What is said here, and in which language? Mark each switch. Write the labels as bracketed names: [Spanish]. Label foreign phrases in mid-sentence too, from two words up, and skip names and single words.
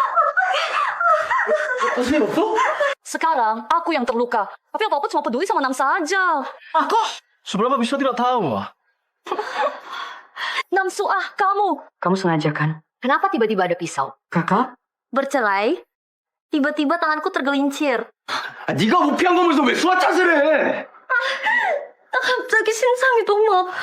[Indonesian] Sekarang aku yang terluka. Tapi apa-apa cuma peduli sama Nam saja. Aku? Seberapa bisa tidak tahu? Namsu kamu. Kamu sengaja kan? Kenapa tiba-tiba ada pisau? Kakak? Bercerai? Tiba-tiba tanganku tergelincir. [Korean] 네가 우피한 거면서 왜 수화 탓을 해? 갑자기 심장이 너무 아파.